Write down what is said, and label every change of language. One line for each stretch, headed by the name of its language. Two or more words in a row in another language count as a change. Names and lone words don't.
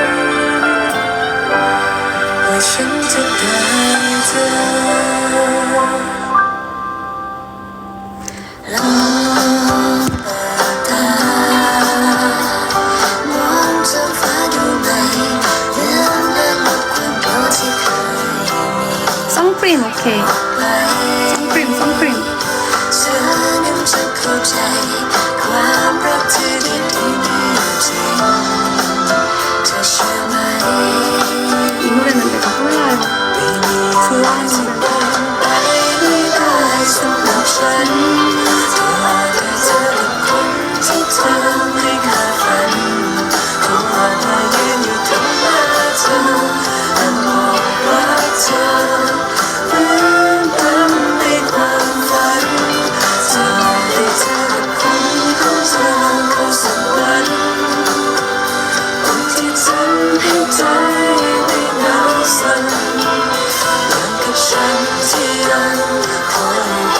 Thai: ว่าฉันจะได้เจอลองเปิดตามองท้องฟ้าดูไหมลืมและลดความกลัวที่เคยมี
Korean: 선크림 오케이.
Thai: ไป
Korean: 선크림.
Thai: เธอนั้นจะเข้าใจความรักที่ดีๆมีอยู่จริงเธอเชื่อไหม
Korean: 이 노래는 내가 몰라요.
Thai: ไม่มีอะไรที่เป็นไปไม่ได้สำหรับฉันเธอได้เจอ กับคนที่เธอไม่คาดฝันเขาอาจมายืนอยู่ตรงหน้าเธอและบอกรักเธอเหมือนเดิมในความฝันเธอได้เจอกับคนของเธอเข้าสู่วันคนที่ทำให้ใจไม่หนาวสั่นเหมือนกับฉันที่ยังคอย